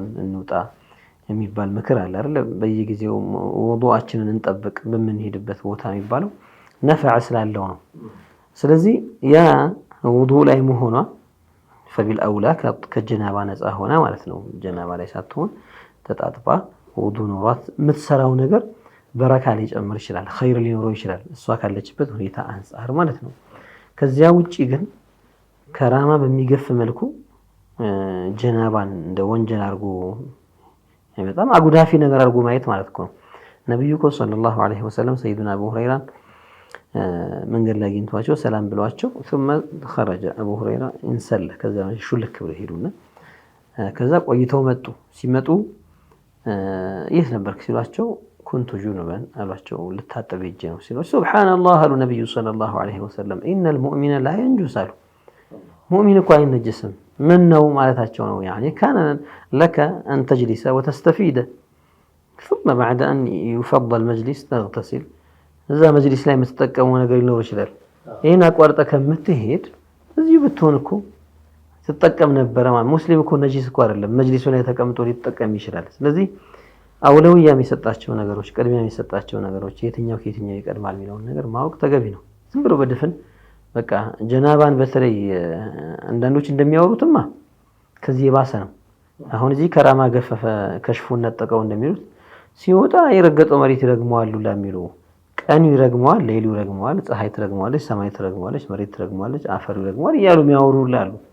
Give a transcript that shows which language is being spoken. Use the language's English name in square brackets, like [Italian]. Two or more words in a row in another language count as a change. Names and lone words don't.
[Amharic] እንውጣ የሚባል ምክር አለ አይደል በየጊዜው ውዱአችንን እንጠብቅ በመንሄድበት ቦታ የሚባለው ነፍዕ ስላለው ነው ስለዚህ ያ ውዱ ላይ መሆኗ فبالأولى ከጀናባ ነፃ ሆና ማለት ነው ጀናባ ላይ ሳትሆን ተጣጥባ ውዱ ኖሯት የምትሰራው ነገር በረካ ሊጨምር ይችላል ኸይር ሊኖረው ይችላል እሷ ካለችበት ሁኔታ አንፃር ማለት ነው ከዚያ ውጪ ግን ከራማ በሚገፍ መልኩ ጀናባን እንደ ወንጀል አርጎ በጣም አጉዳፊ ነገር አርጎ ማየት ማለት ነው ነብዩ [Arabic] صلى الله عليه وسلم [Amharic] ሰይዱና አቡ ሁረይራ መንገድ ላይ አግኝቷቸው ሰላም ብለዋቸው [Arabic] ثم خرج ابو هريره [Amharic] እንሰለ ከዛ ሹልክ ብለው ሄዱና ከዛ ቆይተው መጡ ሲመጡ የት ነበርክ ሲሏቸው [Arabic] كنت جنبا [Amharic] አሏቸው ልታጠብ ሄጄ ነው ሲሏቸው [Arabic] سبحان الله [Amharic] አሉ ነብዩ [Arabic] صلى الله عليه وسلم ان المؤمن لا ينجس [Amharic] አሉ ሙእሚን እኮ አይነጅስም ምን ነው ማለታቸው ነው [Arabic] يعني كان لك ان تجلس وتستفيد ثم بعد ان يفضل مجلس تغتسل [Amharic] እዛ መጅሊስ ላይ የምትጠቀመው ነገር ሊኖር ይችላል ይሄን አቋርጠ ከምትሄድ እዚህ ብትሆን እኮ ተጠቀም ነበር ማለት ሙስሊም እኮ ነጂስ እኮ አይደለም መጅሊሱ ላይ ተቀምጦ ሊጠቀም ይችላል ስለዚህ አውለውያ የሚሰጣቸው ነገሮች ቅድሚያ የሚሰጣቸው ነገሮች የትኛው ከየትኛው ይቀድማል የሚለው ነገር ማወቅ ተገቢ ነው ዝም ብሎ በድፍን በቃ ጀናባን በተለይ አንዳንዶች እንደሚያወሩትማ ከዚህ የባሰ ነው አሁን እዚህ ከራማ ገፈፈ ከሽፉን ነጠቀው እንደሚሉት ሲወጣ የረገጠው መሬት ይረግመዋል ለሚሉ ቀኑ ይረግመዋል ሌሊቱ ይረግመዋል ፀሐይ ትረግመዋለች ሰማይ ትረግመዋለች መሬት ትረግመዋለች አፈር ይረግመዋል ይያሉ የሚያወሩላሉ